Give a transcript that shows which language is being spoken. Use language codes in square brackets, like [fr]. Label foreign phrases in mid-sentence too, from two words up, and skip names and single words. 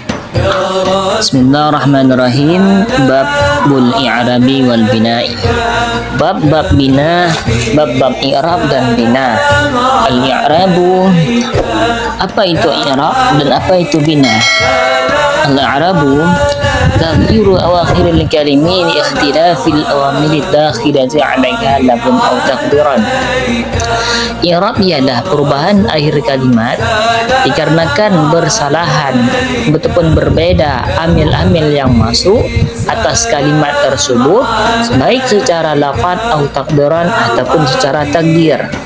[ar] بسم الله الرحمن الرحيم. باب الإعراب والبناء. [id] Bab bina, bab i'rab dan bina. Al-i'rabu, apa itu i'rab dan apa itu bina? [ar] الإعراب تغيير أواخر الكلم لاختلاف العوامل الداخلة عليها لفظا أو تقديرا. [id] I'rab ialah perubahan akhir kalimat dikarenakan bersalahan ataupun berbeda amil-amil yang masuk atas kalimat tersebut, baik secara lafaz atau takdiran ataupun secara takdir.